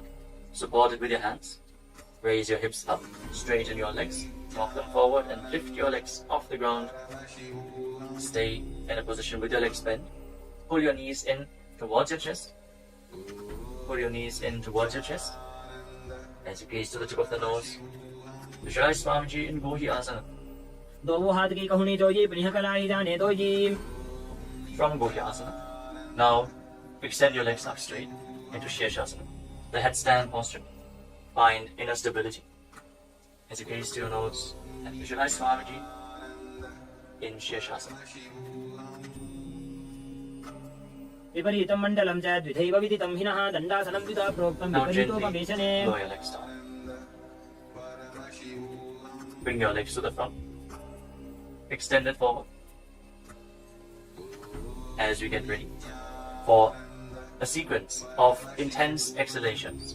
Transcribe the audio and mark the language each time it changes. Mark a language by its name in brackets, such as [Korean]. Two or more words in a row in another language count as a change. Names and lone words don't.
[English] Support it with your hands. Raise your hips up, straighten your legs, walk them forward and lift your legs off the ground. Stay in a position with your legs bent. Pull your knees in towards your chest. Pull your knees in towards your chest. As you gaze to the tip of the nose, visualize Swamiji in Gohi Asana. [Hindi] दो हाथ की कहुनी जोजी पुनः कलाई जाने दो जी. [English] From Gohi Asana, now extend your legs up straight into Shirshasana, the headstand posture. Find inner stability. As you gaze to your nose and visualize Swamiji in Shirshasana. [Sanskrit] विपरीतं मण्डलं च द्विधैव विदितं हिनः दण्डासनं द्विधा प्रोक्तं [English] Now gently [Sanskrit] विपरीतोपवेशने. [English] lower your legs down. Bring your legs to the front. Extend it forward. As we get ready for a sequence of intense exhalations.